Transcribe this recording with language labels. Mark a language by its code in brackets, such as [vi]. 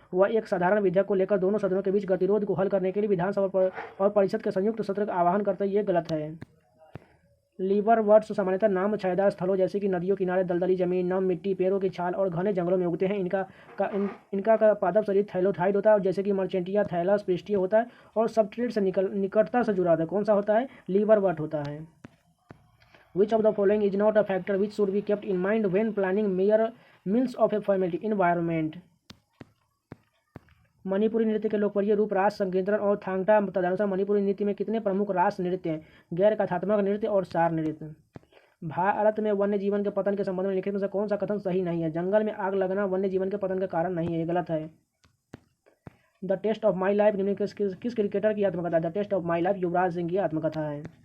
[hi] वह एक साधारण विधेयक को लेकर दोनों सदनों के बीच गतिरोध को हल करने के लिए विधानसभा और परिषद के संयुक्त सत्र का आह्वान करता है। ये गलत है। लीवर वर्ड्स सामान्यतः नाम छायादार स्थलों जैसे कि नदियों किनारे, दलदली जमीन, नम मिट्टी, पेड़ों की छाल और घने जंगलों में उगते हैं। इनका पादप शरीर थैलोथाइड होता है जैसे कि मर्चेंटिया थैलस पृष्ठीय होता है और सबस्ट्रेट से निकटता से जुड़ा होता है। कौन सा होता है? लीवर वर्ड होता है। [en] Which of the following is not a factor which should be kept in mind when planning mere meals of a family environment? [hi] Manipuri नृत्य के लोकप्रिय रूप रास संकीर्तन और थांगटा तदनुसार मणिपुरी नृत्य में कितने प्रमुख रास नृत्य हैं? गैर कथात्मक नृत्य और सार नृत्य। भारत में वन्य जीवन के पतन के संबंध में लिखित में से कौन सा कथन सही नहीं है? जंगल में आग लगना वन्य जीवन के पतन का कारण नहीं है। ये गलत है। The test of my life निम्न किस क्रिकेटर की आत्मकथा है? The test of my life Yuvraj Singh की आत्मकथा है।